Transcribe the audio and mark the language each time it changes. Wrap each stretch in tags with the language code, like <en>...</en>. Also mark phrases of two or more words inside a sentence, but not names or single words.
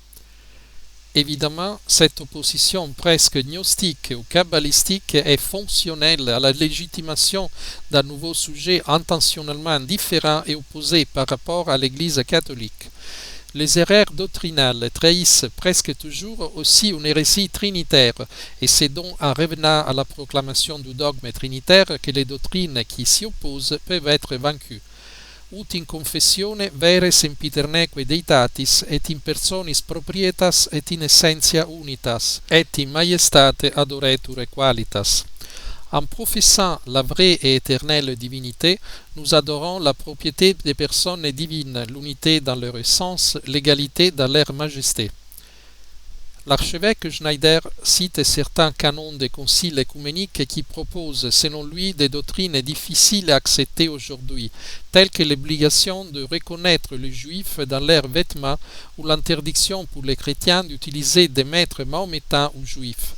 <fr>Évidemment, cette opposition presque gnostique ou kabbalistique est fonctionnelle à la légitimation d'un nouveau sujet intentionnellement différent et opposé par rapport à l'Église catholique. Les erreurs doctrinales trahissent presque toujours aussi une hérésie trinitaire, et c'est donc en revenant à la proclamation du dogme trinitaire que les doctrines qui s'y opposent peuvent être vaincues.</fr> <la>Ut in confessione vere sempiterneque deitatis et in personis proprietas et in essentia unitas et in majestate adoretur qualitas.</la> <fr>En professant la vraie et éternelle divinité, nous adorons la propriété des personnes divines, l'unité dans leur essence, l'égalité dans leur majesté. L'archevêque Schneider cite certains canons des conciles écuméniques qui proposent, selon lui, des doctrines difficiles à accepter aujourd'hui, telles que l'obligation de reconnaître les juifs dans leurs vêtements ou l'interdiction pour les chrétiens d'utiliser des maîtres mahométans ou juifs.</fr>